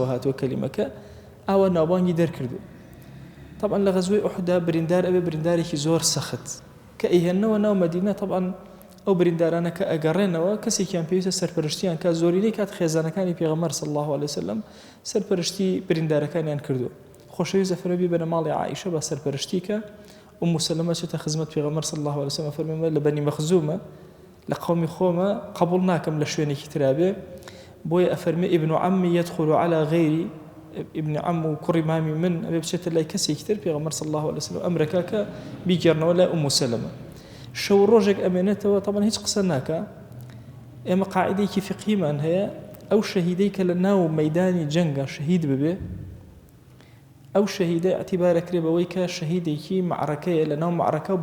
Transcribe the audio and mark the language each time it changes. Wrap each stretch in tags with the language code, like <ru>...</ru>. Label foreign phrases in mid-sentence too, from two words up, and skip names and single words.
<ckb>هاتووە کەلیمەکە ئاوا ناوبانگی دەرکردو طبعا لە غەزوەی ئوحدا بریندار ئەبێ بریندارێکی زۆر سەخت کە ئەیهێننەوە ناو مەدینە طبعا ئەو بریندارانە کە ئەگەڕێنەوە کەسێکیان پێویستە سەرپەرشتیان کە زۆرینەی کات خێزانەکانی پێغەمبەر</ckb> <ar>صلی الله عليه وسلم</ar> <ckb>سەرپەرشتی بریندارەکانیان کردو خۆشەویست ئەفەرمێ بنە ماڵی عائیشە بە سەرپەرشتی کە سەلەمە چێتە خزمەت پێغەمبەر</ckb> <ar>صلی الله عليه وسلم</ar> <ckb>فەرمێ لە بەنی مەخزومە لە قەومی خۆمە قبول ناکەم لە شوێنێکی ترابێ بۆیە ئەفەرمێ</ckb> <ar>ابن عمي يدخل على غيري ابن عم</ar> <ckb>و کوڕی مامی من ئەبێ بچێتە لای کەسێکی تر پێغەمبەر</ckb> <ar>صلی الله عليه وسلم</ar> <ckb>ئەمرەکە کە بیگەڕنەوە لای سەلەمە شەو ڕۆژێک ئەمێنێتەوە طبعا هیچ قسە ناکە ئێمە قاعدەیەکی فقهیمان هەیە ئەو شەهیدەی کە لە ناو مەیدانی جەنگە شەهید ببێ ئەو شەهیدە ئەتیبارەکرێ بەوەی کە شەهیدێکی معرەکەیە لە ناو معرەکە و</ckb>